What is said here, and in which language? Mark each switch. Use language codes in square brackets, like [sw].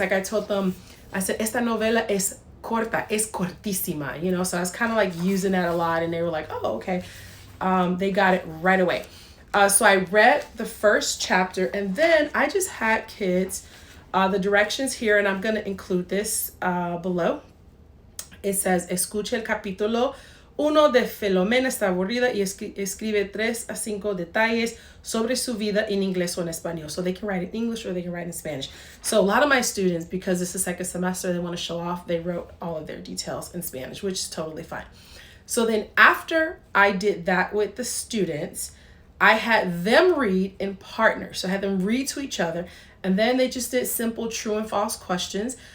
[en] Like I told them, I said, [es] esta novela es corta, es cortísima, [en] So I was kind of like using that a lot, and they were like, oh, okay. They got it right away. So I read the first chapter, and then I just had kids, the directions here, and I'm going to include this below. It says, [es] escuche el capítulo 1 de Filomena está aburrida y escribe 3 a 5 detalles sobre su vida en inglés o en español. [en] So they can write in English or they can write in Spanish. So a lot of my students, because this is second semester, they want to show off, they wrote all of their details in Spanish, which is totally fine. So then after I did that with the students, I had them read in partners. So I had them read to each other, and then they just did simple true and false questions.